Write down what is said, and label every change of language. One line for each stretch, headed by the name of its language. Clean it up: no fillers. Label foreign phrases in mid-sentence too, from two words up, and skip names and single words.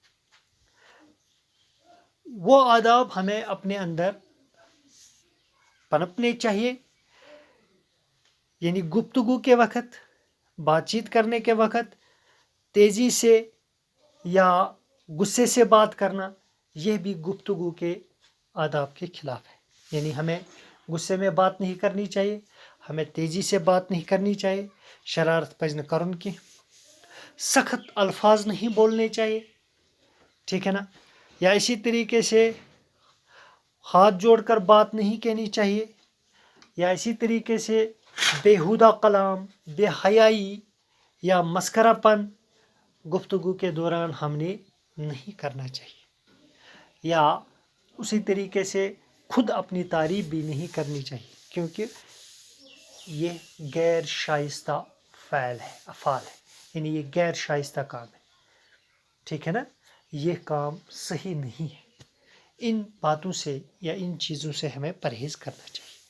Urdu: وہ آداب ہمیں اپنے اندر پنپنے چاہیے یعنی گفتگو کے وقت بات چیت کرنے کے وقت تیزی سے یا غصے سے بات کرنا یہ بھی گفتگو کے آداب کے خلاف ہے یعنی ہمیں غصے میں بات نہیں کرنی چاہیے ہمیں تیزی سے بات نہیں کرنی چاہیے
Kashmiri: شرارت پزِ نہٕ کرُن
Urdu: کینٛہہ سخت الفاظ نہیں بولنے چاہیے ٹھیک ہے نا یا اسی طریقے سے ہاتھ جوڑ کر بات نہیں کہنی چاہیے یا اسی طریقے سے بیہودہ کلام بے حیائی یا مسخرہ پن گفتگو کے دوران ہم نے نہیں کرنا چاہیے یا اسی طریقے سے خود اپنی تعریف بھی نہیں کرنی چاہیے کیونکہ یہ غیر شائستہ افعال ہے یعنی یہ غیر شائستہ کام ہے ٹھیک ہے نا یہ کام صحیح نہیں ہے ان باتوں سے یا ان چیزوں سے ہمیں پرہیز کرنا چاہیے